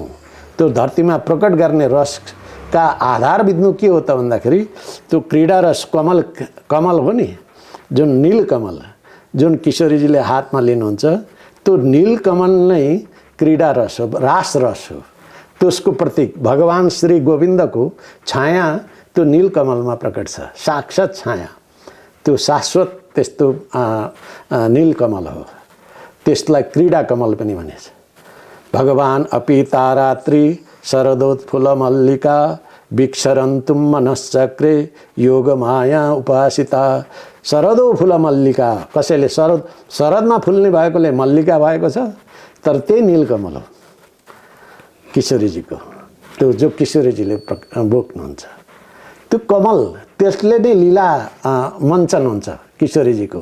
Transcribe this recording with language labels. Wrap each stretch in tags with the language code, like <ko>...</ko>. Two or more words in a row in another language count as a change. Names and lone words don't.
<ne>त्यो धरतीमा प्रकट गर्ने रसका आधार बित्नु के हो त भन्दाखेरि त्यो क्रीडा रस कमल हो नि, जुन नील कमल जुन किशोरीजीले हातमा लिनुहुन्छ, त्यो नील कमल नै क्रीडा रस हो, रास रस हो। त्यसको प्रतीक भगवान श्री गोविन्दको छाया त्यो नील कमलमा प्रकट छ, साक्षात छाया। त्यो शाश्वत त्यस्तो नील कमल हो। त्यसलाई क्रीडा कमल पनि भनिन्छ।</ne> <sa>भगवान अपि तारात्री शरदोत्फुल मल्लिका विक्षरन्तुम मनश्चक्रे योग माया उपासिता।</sa> <ne>शरदो फुल मल्लिका, कसैले शरदमा फुल्ने भएकोले मल्लिका भएको छ, तर त्यही नीलकमल हो किशोरीजीको। त्यो जो किशोरीजीले बोक्नुहुन्छ त्यो कमल, त्यसले नै लीला मञ्चन हुन्छ किशोरीजीको।</ne>